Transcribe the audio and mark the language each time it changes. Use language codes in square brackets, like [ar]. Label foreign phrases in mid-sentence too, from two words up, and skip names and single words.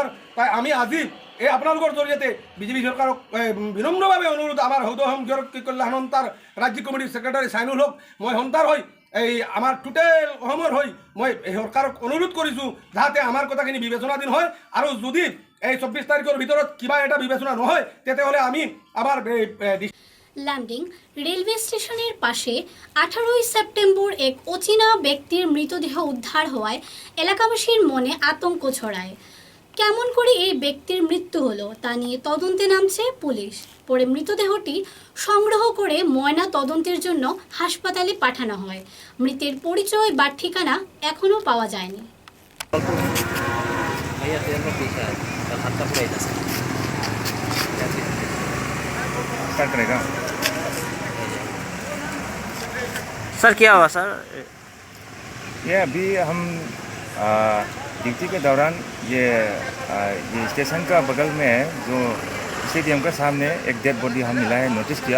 [as] তাই আমি আজি এই আপোনালোকৰ জৰিয়তে বিজেপি চৰকাৰক বিনম্ৰভাৱে অনুৰোধ, আমাৰ সৌদ অসম গৃহৰক্ষী কল্যাণ সন্থাৰ ৰাজ্যিক কমিটিৰ ছেক্ৰেটাৰী চাইনুল হক, মই সন্থাৰ হৈ এই আমাৰ টোটেল অসমৰ হৈ মই চৰকাৰক অনুৰোধ কৰিছোঁ যাতে আমাৰ কথাখিনি বিবেচনাধীন হয় আৰু যদি এই 24 তাৰিখৰ ভিতৰত কিবা এটা বিবেচনা নহয় তেতিয়াহ'লে আমি আবার [bn] ল্যাম্বিং রেলওয়ে স্টেশনের পাশে 18 সেপ্টেম্বর এক অচেনা ব্যক্তির মৃতদেহ উদ্ধার হওয়ায় এলাকাবাসীর মনে আতঙ্ক ছড়ায়। কেমন করে এই ব্যক্তির মৃত্যু হলো তা নিয়ে তদন্তে নামছে পুলিশ। পরে মৃতদেহটি সংগ্রহ করে ময়না তদন্তের জন্য হাসপাতালে পাঠানো হয়। মৃতের পরিচয় বা ঠিকানা এখনও পাওয়া যায়নি। [hi] सर क्या हुआ सर? ये अभी हम ड्यूटी के दौरान ये स्टेशन का बगल में है जो स्टेडियम के सामने एक डेड बॉडी हम मिला है, नोटिस किया।